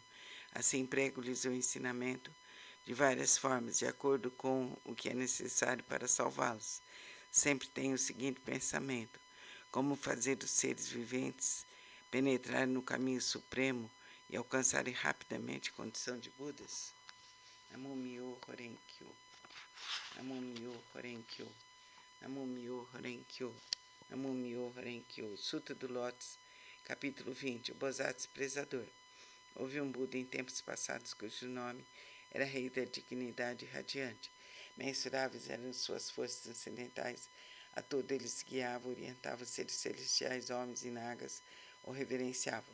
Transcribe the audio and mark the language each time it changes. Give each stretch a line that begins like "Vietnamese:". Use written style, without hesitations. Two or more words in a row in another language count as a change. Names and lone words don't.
Portuguese: Assim prego-lhes o ensinamento de várias formas, de acordo com o que é necessário para salvá-los. Sempre tenho o seguinte pensamento: como fazer os seres viventes penetrarem no caminho supremo e alcançarem rapidamente a condição de Budas?
Japanese: 南無妙法蓮経、南無妙法蓮経、南無妙法蓮経、南無妙法蓮経.
Portuguese: Sutra do Lótus, capítulo 20. O Bodhisattva Prezador. Houve um Buda em tempos passados cujo nome era Rei da Dignidade Radiante. Mensuráveis eram suas forças transcendentais. A todo ele se guiava, orientava os seres celestiais, homens e nagas, o reverenciavam.